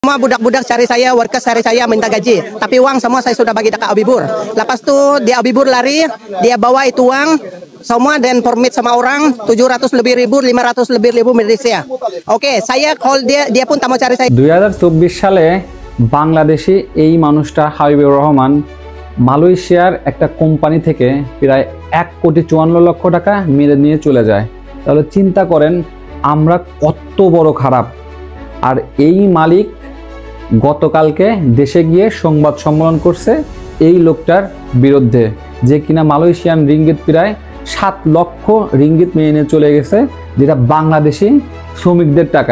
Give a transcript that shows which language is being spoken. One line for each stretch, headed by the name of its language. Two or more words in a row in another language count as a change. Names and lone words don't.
Malay: Semua budak-budak cari saya, workers cari saya minta gaji. Tapi uang semua saya sudah bagi dekat Abibur. Lepas tu dia Abibur lari, dia bawa itu uang semua dan permit sama orang 700 lebih ribu, 500 lebih ribu Malaysia. Oke, saya call dia pun tak mau cari saya.
Bangla: 2024 সালে বাংলাদেশি এই মানুষটা হাবিবুর রহমান মালয়েশিয়ার একটা কোম্পানি থেকে প্রায় 1,54,00,000 টাকা মেরে নিয়ে চলে যায়। তাহলে চিন্তা করেন আমরা কত বড় খারাপ। আর এই মালিক গতকালকে দেশে গিয়ে সংবাদ সম্মেলন করছে এই লোকটার বিরুদ্ধে, যে কিনা মালয়েশিয়ান রিঙ্গিত প্রায় 7 লক্ষ রিঙ্গিত মেরে নিয়ে চলে গেছে, যেটা বাংলাদেশি শ্রমিকদের টাকা।